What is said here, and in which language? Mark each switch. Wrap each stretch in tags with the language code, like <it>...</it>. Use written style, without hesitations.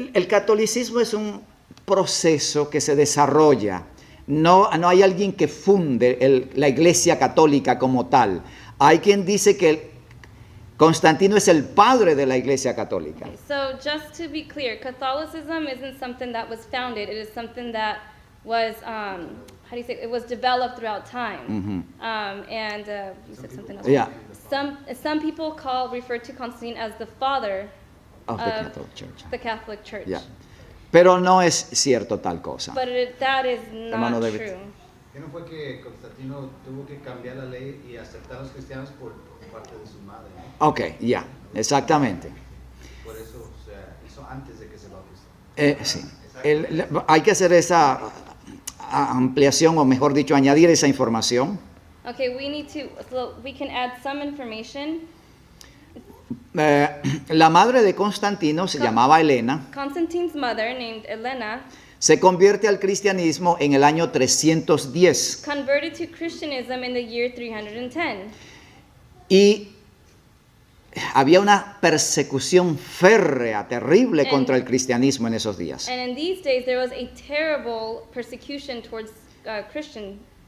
<es>El catolicismo es un proceso que se desarrolla. No hay alguien que funde la Iglesia Católica como tal. Hay quien dice que Constantino es el padre de la Iglesia Católica.</es> <en>Okay, so just to be clear, Catholicism isn't something that was founded. It is something that was, how do you say, it was developed throughout time. You said something else. Yeah. Some people refer to Constantine as the father Of the Catholic Church. the Catholic Church. Yeah.</en> <es>Pero no es cierto tal cosa.</es> <en>But that is</en> <es>Hermano</es> <en>not</en> <es>David.</es> <en>true.</en> <es>¿Qué no fue que Constantino tuvo que cambiar la ley y aceptar a los cristianos por parte de su madre? ¿No? Ok, ya, exactamente. Por eso, o sea, hizo antes de que se bautizara. Sí. Hay que hacer esa ampliación, o mejor dicho, añadir esa información.</es> <en>Okay, so we can add some information.</en> <es>La madre de Constantino se llamaba Helena.</es> <en>Constantine's mother, named Elena,</en> <es>Se convierte al cristianismo en el año 310.</es> <en>converted to Christianism in the year 310.</en> <es>Y había una persecución férrea, terrible</es> <en>And-</en> <es>contra el cristianismo en esos días.</es> <en>And in these days, there was a terrible persecution towards Christianity.</en>